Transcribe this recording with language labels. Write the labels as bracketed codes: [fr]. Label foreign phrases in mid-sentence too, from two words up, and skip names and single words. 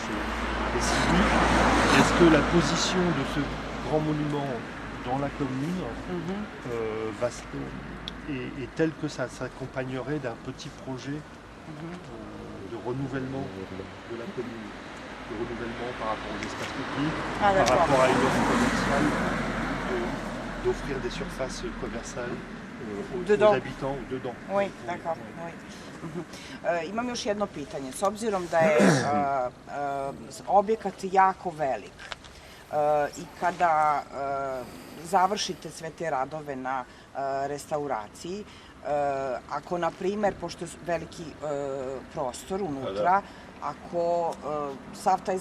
[fr] Et si oui, est-ce que la position de ce grand monument dans la commune est telle que ça s'accompagnerait d'un petit projet de renouvellement de la commune, de renouvellement par rapport aux espaces publics, par rapport à une offre commerciale, d'offrir des surfaces commerciales aux habitants dedans. Oui, d'accord. Oui. [sr] Imam još jedno pitanje. S obzirom da je objekat jako velik i kada završite sve te radove na restauraciji, ako, na primjer, pošto je veliki prostor unutra, ako sav taj